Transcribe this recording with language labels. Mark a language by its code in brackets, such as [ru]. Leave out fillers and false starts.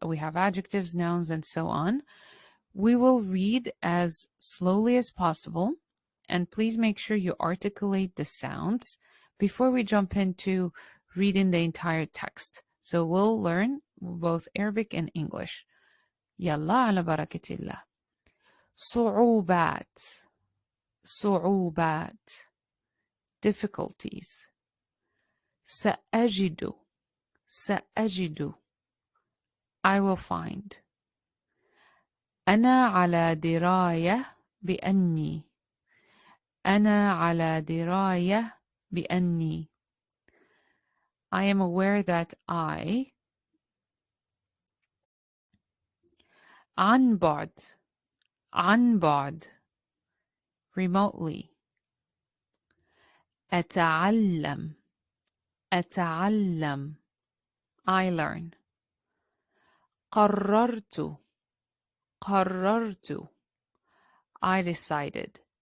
[en] We have adjectives, nouns, and so on. We will read as slowly as possible, and please make sure you articulate the sounds before we jump into reading the entire text. So we'll learn both Arabic and English. [ar] يلا على بركة الله. صعوبات صعوبات [en] difficulties. [ar] سأجد سأجد [en] I will find. [ar] أنا على دراية بأني أنا على دراية بأني [en] I am aware that I [ar] عن بعد عن بعد [en] remotely [ar] أتعلم أتعلم [en] I learn [ar] قررت قررت [en] I decided